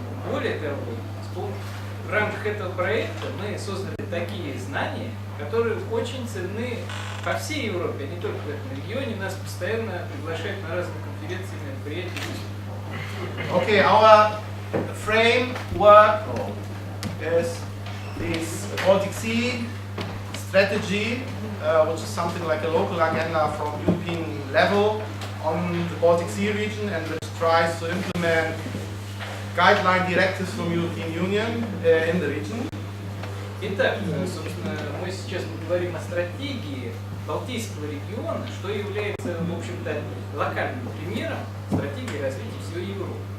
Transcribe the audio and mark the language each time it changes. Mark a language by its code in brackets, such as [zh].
[ru] Более того, в рамках этого проекта мы создали такие знания, которые очень ценны по всей Европе, а не только в этом регионе. Нас постоянно приглашают на разные конференции, мероприятия. [en] Okay, our framework is this Baltic Sea strategy, which is something like a local agenda from European level on the Baltic Sea region, and which tries to implement guideline directives from European Union in the region. [ru] Итак, собственно, мы сейчас говорим о стратегии Балтийского региона, что является, в общем-то, локальным примером стратегии развития всей Европы.